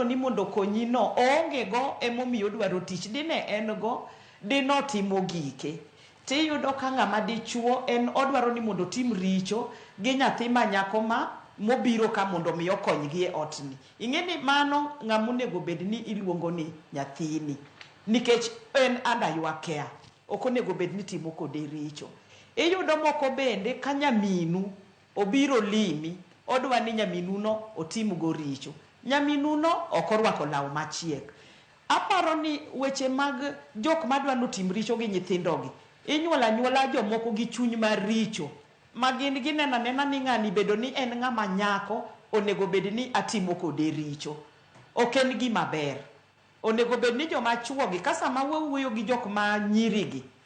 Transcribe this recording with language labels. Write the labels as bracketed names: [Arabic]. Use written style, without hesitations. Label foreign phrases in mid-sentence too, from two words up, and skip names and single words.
[Luo (Kenya and Tanzania)] ni mondo konyi no oonge go emomiyo dwaro tich dine en go dinotimo gike tiyudo ka ng'ama dichuo en odwaro ni mondo tim richo gi nyathi ma nyako mobiro ka mondo mi okonygi e otni ing'eni mano ng'amonego bed ni iluongo ni nyathini nikech en [English] under your care [Luo (Kenya and Tanzania)] ok onego bed ni timo kode richo iyudo moko bende ka nyaminu obiro limi odwa ni nyaminu no otim go richo nyaminu no ok orwako law machiek aparo ni weche mag jok madwa notim richo gi nyithindogi inyuola jomoko gi chuny mar richo ma gin ginena ni ng'ani bedo ni en ng'ama nyako onego bed ni atimo kode richo ok en gima ber onego bed ni joma chuogi ka sama wawuoyo gi jok ma nyirigi